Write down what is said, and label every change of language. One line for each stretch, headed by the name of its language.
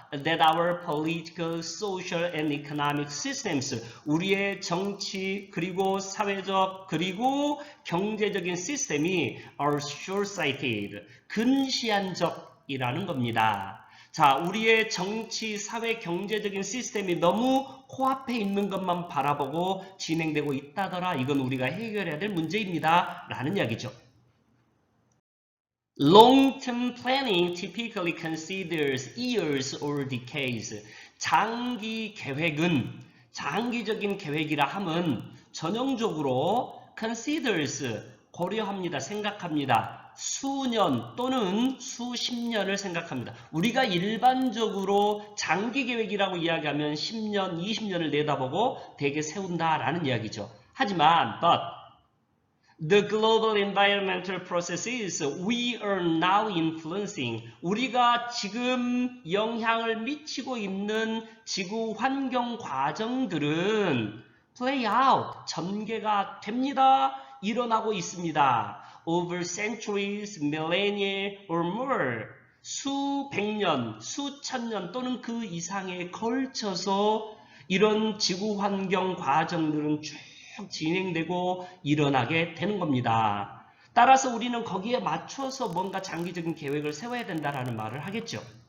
English: That our political, social and economic systems,
Korean: 우리의 정치 그리고 사회적 그리고 경제적인 시스템이
English: are short-sighted,
Korean: 근시안적이라는 겁니다. 우리의 정치, 사회, 경제적인 시스템이 너무 코앞에 있는 것만 바라보고 진행되고 있다더라. 이건 우리가 해결해야 될 문제입니다. 라는 이야기죠.
English: Long-term planning typically considers years or decades.
Korean: 장기 계획은, 장기적인 계획이라 함은 전형적으로
English: considers,
Korean: 고려합니다, 생각합니다. 수년 또는 수십 년을 생각합니다. 우리가 일반적으로 장기 계획이라고 이야기하면 10년, 20년을 내다보고 대개 세운다라는 이야기죠. 하지만,
English: the global environmental processes we are now influencing,
Korean: 우리가 지금 영향을 미치고 있는 지구 환경 과정들은
English: play out,
Korean: 전개가 됩니다. 일어나고 있습니다.
English: over centuries, millennia or more,
Korean: 수백 년, 수천 년 또는 그 이상에 걸쳐서 이런 지구 환경 과정들은 쭉 진행되고 일어나게 되는 겁니다. 따라서 우리는 거기에 맞춰서 뭔가 장기적인 계획을 세워야 된다라는 말을 하겠죠.